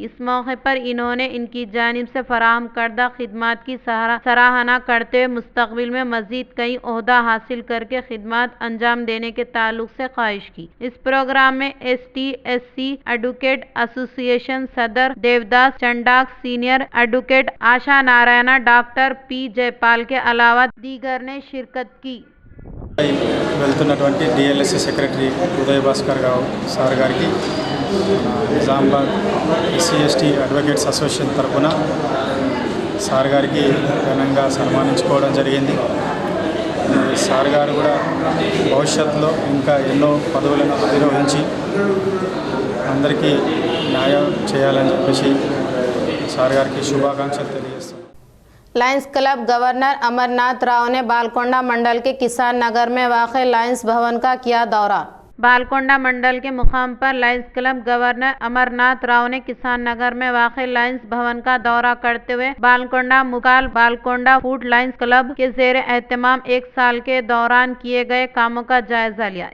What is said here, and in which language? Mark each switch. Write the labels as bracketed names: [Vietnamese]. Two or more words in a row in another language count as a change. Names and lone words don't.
[Urdu] اس موقع پر انہوں نے ان کی جانب سے فراہم کردہ خدمات کی سراہنا کرتے ہوئے مستقبل میں مزید کئی عہدہ حاصل کر کے خدمات انجام دینے کے تعلق سے خواہش کی۔ اس پروگرام میں ایس ٹی ایس سی ایڈوکیٹ ایسوسی ایشن صدر دیوداس چنڈاک، [English] senior advocate [Urdu] آشا نارائنا، ڈاکٹر پی جے پال کے علاوہ دیگر نے شرکت کی۔ [Telugu] వెళ్తున్నటువంటి [English] DLSC secretary [Telugu] ఉదయ్ భాస్కర్ రావు సార్ గారికి నిజామాబాద్ ఎస్సీ ఎస్టీ అడ్వకేట్స్ అసోసియేషన్ తరఫున సార్ గారికి ఘనంగా సన్మానించుకోవడం జరిగింది। సార్ గారు కూడా భవిష్యత్తులో ఇంకా ఎన్నో పదవులను అధిరోహించి అందరికీ న్యాయం చేయాలని చెప్పేసి సార్ గారికి శుభాకాంక్షలు తెలియజేస్తున్నాను। [Urdu] لائنز کلب گورنر امرناتھ راؤ نے بالکونڈا منڈل کے کسان نگر میں واقع لائنز بھون کا کیا دورہ۔ بالکونڈا منڈل کے مقام پر لائنز کلب گورنر امرناتھ راؤ نے کسان نگر میں واقع لائنز بھون کا دورہ کرتے ہوئے بالکونڈا مکال بالکونڈا فوڈ لائنز کلب کے زیر اہتمام ایک سال کے دوران کیے گئے کاموں کا جائزہ لیا۔